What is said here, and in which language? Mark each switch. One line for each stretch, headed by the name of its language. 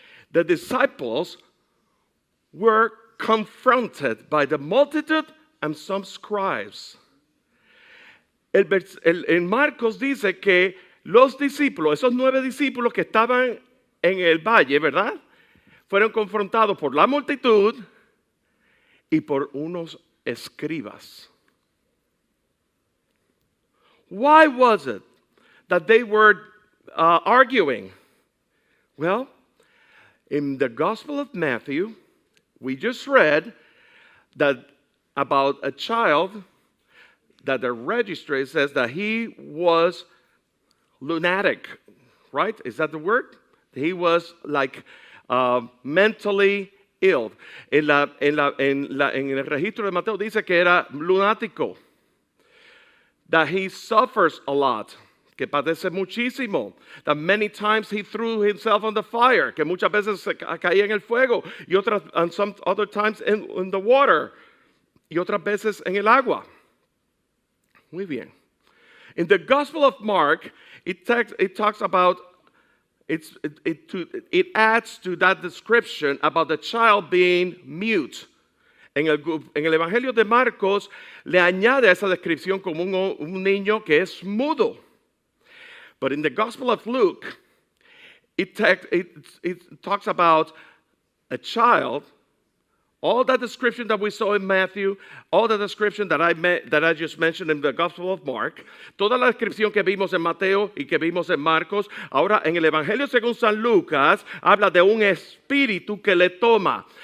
English: The disciples were confronted by the multitude and some scribes.
Spanish: En Marcos dice que los discípulos, esos 9 discípulos que estaban en el valle, ¿verdad? Fueron confrontados por la multitud y por unos escribas.
English: Why was it that they were arguing? Well, in the Gospel of Matthew, we just read that about a child that the registry says that he was lunatic, right? Is that the word? He was like mentally ill.
Spanish: En el registro de Mateo dice que era lunático.
English: That he suffers a lot.
Spanish: Que padece muchísimo.
English: That many times he threw himself on the fire.
Spanish: Que muchas veces se caía en el fuego. Y otras,
English: and some other times in the water.
Spanish: Y otras veces en el agua. Muy bien.
English: In the Gospel of Mark, it talks about, it adds to that description about the child being mute.
Spanish: En el Evangelio de Marcos le añade esa descripción como un niño que es mudo.
English: But in the Gospel of Luke, it talks about a child All that description that we saw in Matthew, all the description that I just mentioned in the Gospel of Mark,
Spanish: toda la descripción que vimos en Mateo y que vimos en Marcos, ahora en el Evangelio según San Lucas, habla de un espíritu que le toma.